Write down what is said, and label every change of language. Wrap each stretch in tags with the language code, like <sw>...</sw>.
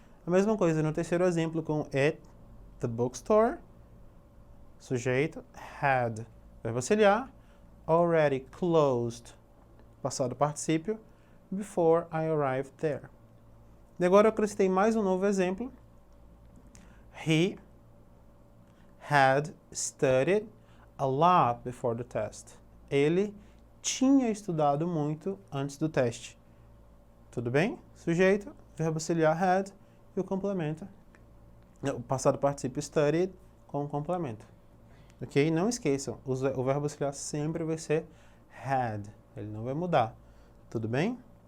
<pt>A mesma coisa no terceiro exemplo com it, the bookstore, sujeito, had, verbo auxiliar, already closed, passado particípio,</pt> <en>before I arrived there.</en> <pt>E agora eu acrescentei mais um novo exemplo.</pt> <en>He had studied a lot before the test.</en> <pt>Ele tinha estudado muito antes do teste. Tudo bem? Sujeito, verbo auxiliar had e o complemento. O passado particípio studied com o complemento. Ok? Não esqueçam, o verbo auxiliar sempre vai ser had. Ele não vai mudar. Tudo bem?</pt>